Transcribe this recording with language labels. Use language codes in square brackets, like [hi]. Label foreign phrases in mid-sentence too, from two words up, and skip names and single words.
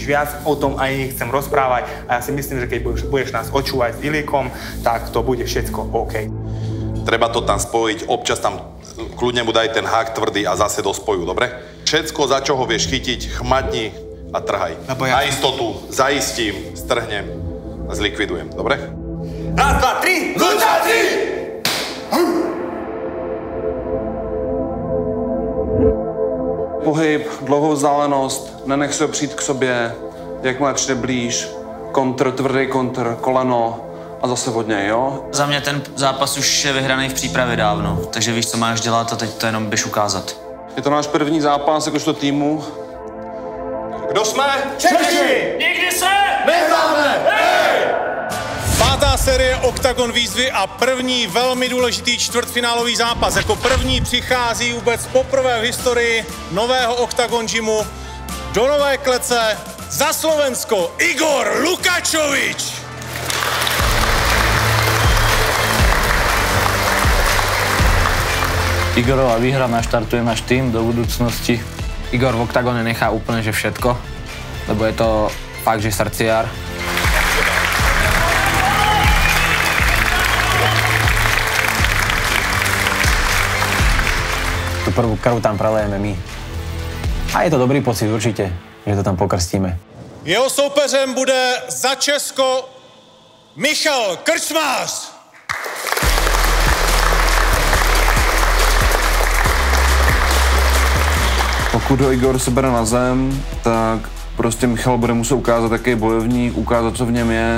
[sk] Viac o tom ani nechcem rozprávať a ja si myslím, že keď budeš nás očúvať s Ilíkom, tak to bude všetko OK. Treba to tam spojiť, občas tam kľudne mu daj ten hák tvrdý a zase do spoju, dobre? Všetko, za čo ho vieš chytiť, chmatni a trhaj. Na istotu, zaistím, strhnem. Zlikvidujem, dobre? Raz, dva, tri, lučáci! [cs] Pohyb, dlouhou vzdálenost, nenech se přijít k sobě, jakmile přijde blíž, kontr, tvrdý kontr, koleno a zase od něj, jo? Za mě ten zápas už je vyhraný v přípravě dávno, takže víš, co máš dělat a teď to jenom běž ukázat. Je to náš první zápas jakožto týmu. Kdo jsme? Češi! Nikdy se nevzdáme! Pátá série Octagon výzvy a první velmi důležitý čtvrtfinálový zápas. Jako první přichází vůbec poprvé v historii nového Octagon gymu do nové klece za Slovensko Igor Lukačovič. [sk] Igorová výhra naštartuje náš tým do budúcnosti. Igor v Octagone nechá úplne že všetko, lebo je to fakt, že srdciar. Tú prvú krv tam prelejeme my. A je to dobrý pocit určite, že to tam pokrstíme. [cs] Jeho soupeřem bude za Česko Michal Krčmář. Pokud ho Igor sebere na zem, tak prostě Michal bude muset ukázat, jaký je bojovník, ukázat, co v něm je.